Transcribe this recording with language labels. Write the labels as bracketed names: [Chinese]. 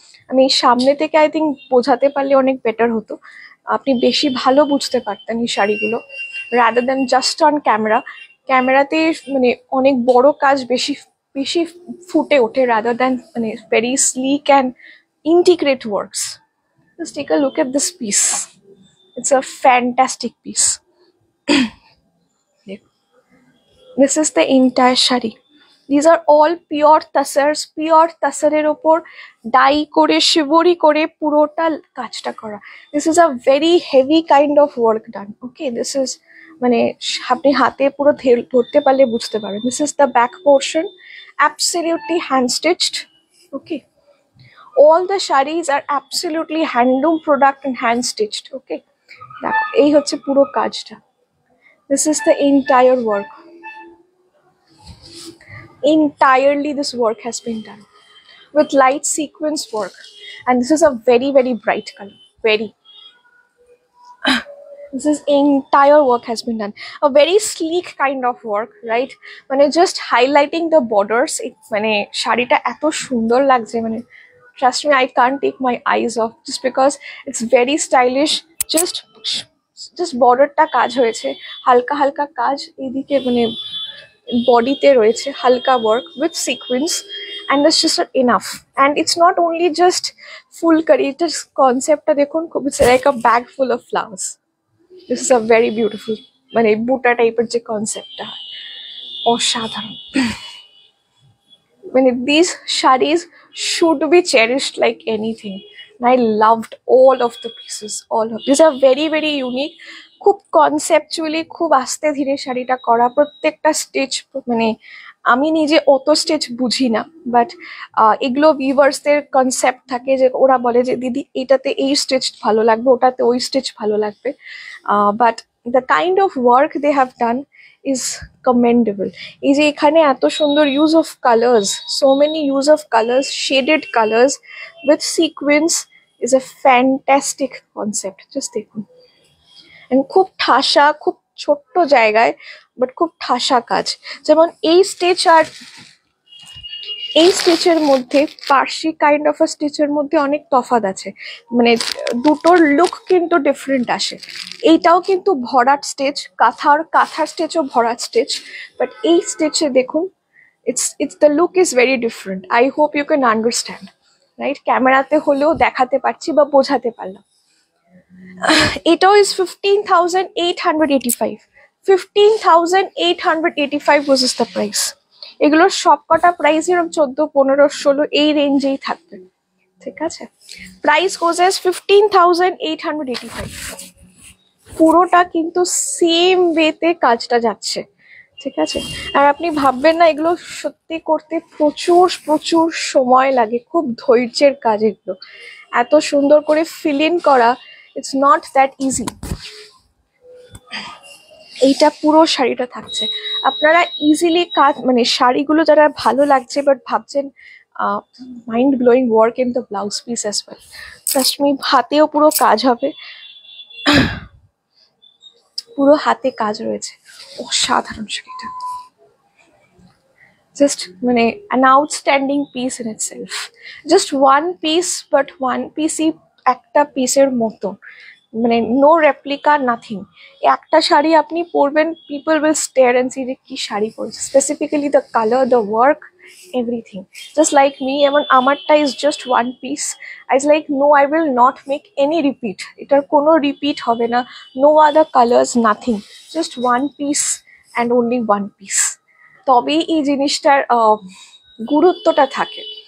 [Bangla] আমি সামনে থেকে [English] I think [Bangla] বোঝাতে পারলে অনেক বেটার হতো, আপনি বেশি ভালো বুঝতে পারতেন এই শাড়িগুলো [English] Rather than just on camera. [Bangla] ক্যামেরাতে মানে অনেক বড় কাজ বেশি বেশি ফুটে ওঠে [English] Rather than মানে very sleek and integrate works. Just take a look at this piece. It's a fantastic piece. This is the entire shari. These are all pure tassars, pure [Bangla] tassarer opor dye kore shibori kore purota kajta kora. [English] This is a very heavy kind of work done. Okay, this is [Bangla] মানে আপনি হাতে পুরো ধরতে পারলে বুঝতে পারবেন। [English] This is the back portion, absolutely hand stitched. Okay, all the sharis are absolutely handloom product and hand stitched. [Bangla] Okay, দেখো এই হচ্ছে পুরো কাজটা। [English] This is the entire work. Entirely this work has been done with light sequence work, and this is a very very bright color. Very, this is entire work has been done, a very sleek kind of work, right? মানে just highlighting the borders, [Bangla] মানে শাড়িটা এত সুন্দর লাগছে, মানে [English] trust me, I can't take my eyes off just because it's very stylish. [Bangla] just বর্ডারটা কাজ হয়েছে, হালকা হালকা কাজ এইদিকে মানে বডিতে রয়েছে হালকা [English] Work with sequence, and that's just enough. And it's not only just full কারি, [Bangla] এটার কনসেপ্টটা দেখুন, খুব [English] It's like a bag full of flowers. This is a very beautiful, [Bangla] মানে বুটা টাইপের যে কনসেপ্টটা হয় অসাধারণ। [English] মানে this saris should be cherished like anything. I loved all of the pieces, all of these are very very unique. [Bangla] খুব conceptually খুব আস্তে ধীরে শাড়িটা করা, প্রত্যেকটা স্টিচ মানে আমি নিজে অত স্টিচ বুঝি না, বাট এগুলো ভিউয়ার্সদের কনসেপ্ট থাকে যে ওরা বলে যে দিদি এটাতে এই স্টিচ ভালো লাগবে, ওটাতে ওই স্টিচ ভালো লাগবে, [English] But the kind of work they have done is commendable. [Bangla] এই যে এখানে এত সুন্দর [English] Use of colours, so many use of colours, shaded colours with sequence is a fantastic concept. [Bangla] Just দেখুন, and খুব ঠাসা, খুব ছোট্ট জায়গায় বাট খুব ঠাসা কাজ। যেমন এই স্টিচ আর এই স্টিচের মধ্যে, পার্সি কাইন্ড অফ আ স্টিচের মধ্যে অনেক তফাৎ আছে, মানে দুটোর লুক কিন্তু ডিফারেন্ট আসে। এইটাও কিন্তু ভরাট স্টিচ, কাঁথার স্টিচও ভরাট স্টিচ, বাট এই স্টিচে দেখুন [English] it's the look is very different. I hope you can understand, right? [Bangla] ক্যামেরাতে হলেও দেখাতে পারছি বা বোঝাতে পারলাম। এটাও is 15,885. [English] 15,885 was the price. [Bangla] এগুলোর সবকটা প্রাইস এরকম 14, 15, 16 এই রেঞ্জেই থাকবে, ঠিক আছে? [English] Price goes as 15,885। [Bangla] পুরোটা কিন্তু সেম ওয়েতে কাজটা যাচ্ছে, ঠিক আছে? আর আপনি ভাববেন না এগুলো সত্যি করতে প্রচুর প্রচুর সময় লাগে, খুব ধৈর্যের কাজ এগুলো। এত সুন্দর করে [English] Fill in করা, it's not that easy. [Bangla] এইটা পুরো শাড়িটা থাকছে, আপনারা ইজিলি কাজ মানে শাড়িগুলো যারা ভালো লাগছে বাট ভাবছেন [English] mind blowing work in the blouse piece as well, trust me, [Bangla] হাতেও পুরো কাজ হবে, পুরো হাতে কাজ রয়েছে, অসাধারণ শাড়িটা। [English] Just মানে an outstanding piece in itself. Just one piece, but one piece-ই [Bangla] একটা পিসের মতো, মানে [English] No replica, nothing. [Bangla] একটা শাড়ি আপনি পরবেন, [English] people will stare and see [Bangla] যে কি শাড়ি পরছে, [English] Specifically the colour, the work, everything. Just like me, [Bangla] এমন আমারটা [English] Is just one piece. I is like no, I will not make any repeat, [Bangla] এটার কোনো রিপিট হবে না, [English] no other colours, nothing, just one piece and only one piece, [Bangla] তবেই এই জিনিসটার গুরুত্বটা থাকে।